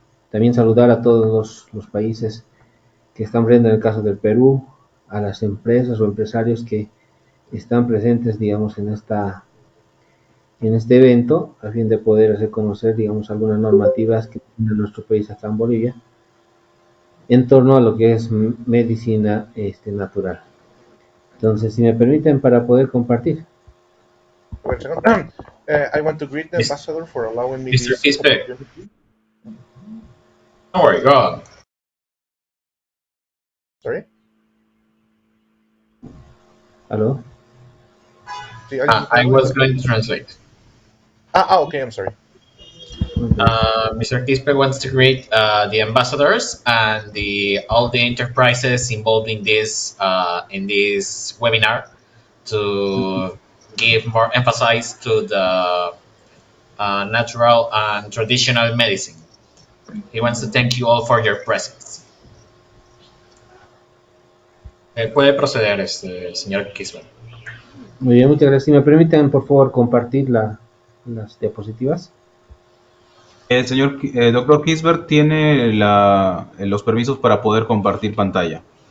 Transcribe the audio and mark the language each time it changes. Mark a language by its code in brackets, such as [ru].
[es] también saludar a todos los países que están presentes en el caso del Perú, a las empresas o empresarios que están presentes, digamos, en este evento, a fin de poder hacer conocer, digamos, algunas normativas que tiene nuestro país acá en Bolivia en torno a lo que es medicina natural. Entonces, si me permiten, para poder compartir. [en] I want to greet the ambassador for allowing me Mr. this Kisbert. opportunity. Don't worry, go on. Sorry? Hello? I was going to translate. Okay, I'm sorry. Mr. Kisbert wants to greet the ambassadors and all the enterprises involved in this webinar to give more emphasis to the natural and traditional medicine. He wants to thank you all for your presence. [es] Puede proceder, señor Kisber. Muy bien, muchas gracias. Si me permiten, por favor, compartir las diapositivas. El señor doctor Kisberg tiene los permisos para poder compartir pantalla.